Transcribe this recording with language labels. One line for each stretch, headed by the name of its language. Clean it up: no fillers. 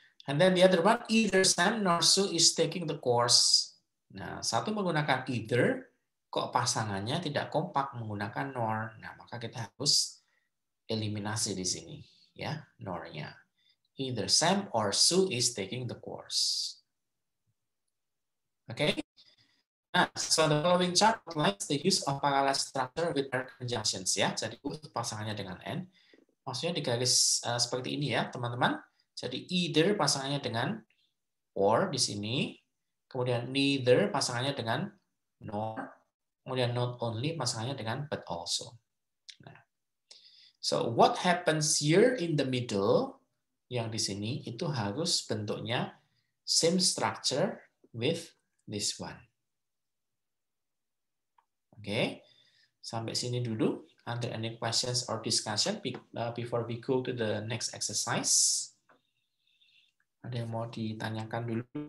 English: And then the other one, either Sam nor Sue is taking the course.
Indonesian: Nah, satu menggunakan either, kok pasangannya tidak kompak menggunakan nor. Nah, maka kita harus eliminasi di sini, ya, nor-nya.
English: Either Sam or Sue is taking the course. Oke? Okay? Nah, so the following chart outlines the use of parallel structure with paired conjunctions, ya.
Indonesian: Jadi pasangannya dengan n. Maksudnya di garis seperti ini ya, teman-teman. Jadi either pasangannya dengan or di sini, kemudian neither pasangannya dengan nor, kemudian not only pasangannya dengan but also.
English: Nah, so what happens here in the middle,
Indonesian: yang di sini itu harus bentuknya
English: same structure with this one.
Indonesian: Oke, sampai sini dulu.
English: Are there any questions or discussion before we go to the next exercise?
Indonesian: Ada yang mau ditanyakan dulu?